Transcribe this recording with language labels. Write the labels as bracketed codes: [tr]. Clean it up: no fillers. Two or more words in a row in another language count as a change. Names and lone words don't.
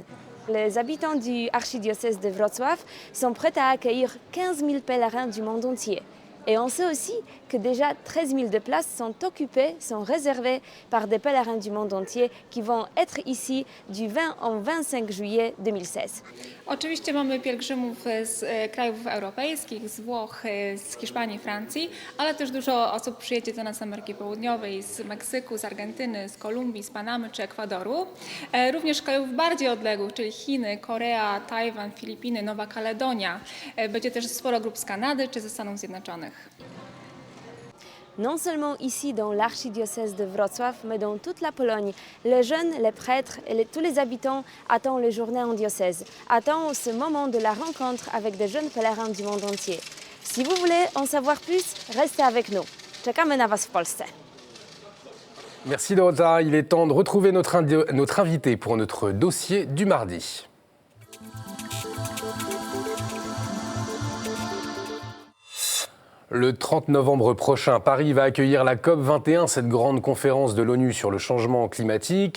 [fr] Les habitants du archidiocèse de Wrocław sont prêts à accueillir 15 000 pèlerins du monde entier. Et on sait aussi que déjà 13 000 de places sont occupées, sont réservées par des pèlerins du monde entier qui vont être ici du 20 au 25 juillet 2016. [pl] Oczywiście mamy pielgrzymów z krajów europejskich, z Włoch, z Hiszpanii, Francji, ale też dużo osób przyjedzie do nas z Ameryki Południowej, z Meksyku, z Argentyny, z Kolumbii, z Panamy czy Ekwadoru. Również krajów bardziej odległych, czyli Chiny, Korea, Tajwan, Filipiny, Nowa Kaledonia. Będzie też sporo grup z Kanady czy ze Stanów Zjednoczonych. [fr] Non seulement ici dans l'archidiocèse de Wrocław, mais dans toute la Pologne, les jeunes, les prêtres et tous les habitants attendent les journées en diocèse, attendent ce moment de la rencontre avec des jeunes pèlerins du monde entier. Si vous voulez en savoir plus, restez avec nous. [pl] Czekamy na was w Polsce. [fr] Merci Dorota, il est temps de retrouver notre invité pour notre dossier du mardi. Le 30 novembre prochain, Paris va accueillir la COP21, cette grande conférence de l'ONU sur le changement climatique.